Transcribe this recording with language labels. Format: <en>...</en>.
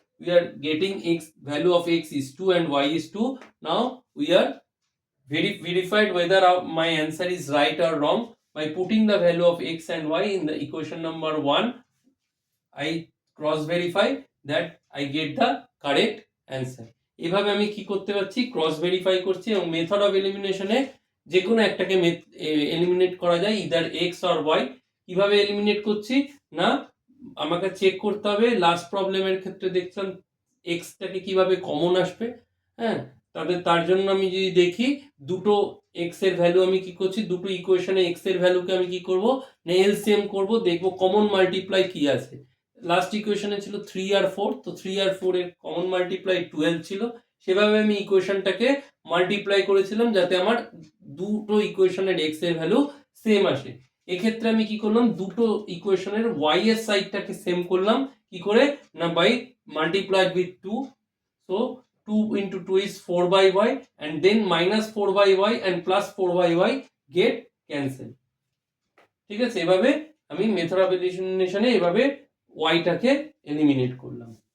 <en>We are getting x, value of x is 2 and y is 2. Now we are verified whether my answer is right or wrong by putting the value of x and y in the equation number 1. I cross verify that I get the correct answer.</en> <bn>এভাবে আমি কি করতে পারছি, cross verify করছি এবং method of এলিমিনেশনে যে কোনো একটাকে এলিমিনেট করা যায়,</bn> <en>Either x or y.</en> <bn>কিভাবে এলিমিনেট করছি না, আমাকে চেক করতে হবে লাস্ট প্রবলেমের ক্ষেত্রে দেখছিলাম এক্সটাকে কিভাবে কমন আসবে। হ্যাঁ, তার জন্য আমি যদি দেখি দুটো এক্স এর ভ্যালু আমি কি করছি, দুটো ইকুয়েশনে এক্স এর ভ্যালুকে আমি কি করব না এলসিএম করব, দেখব কমন মাল্টিপ্লাই কি আছে। লাস্ট ইকুয়েশনে ছিল 3 আর 4, তো 3 আর 4 এর কমন মাল্টিপ্লাই 12 ছিল। সেভাবে আমি ইকুয়েশনটাকে মাল্টিপ্লাই করেছিলাম যাতে আমার দুটো ইকুয়েশনের এক্স এর ভ্যালু সেম আসে। এক্ষেত্রে আমি কি করলাম, দুটো ইকুয়েশনের ওয়াই এর সাইডটাকে সেম করলাম কি করে না by multiplied with 2.</bn> <en>So 2 into 2 is 4 by y and then minus 4 by y and plus 4 by y get cancel.</en> <bn>ঠিক আছে, এভাবে আমি মেথড অফ এলিমিনেশনে এভাবে y টাকে এলিমিনেট করলাম।</bn>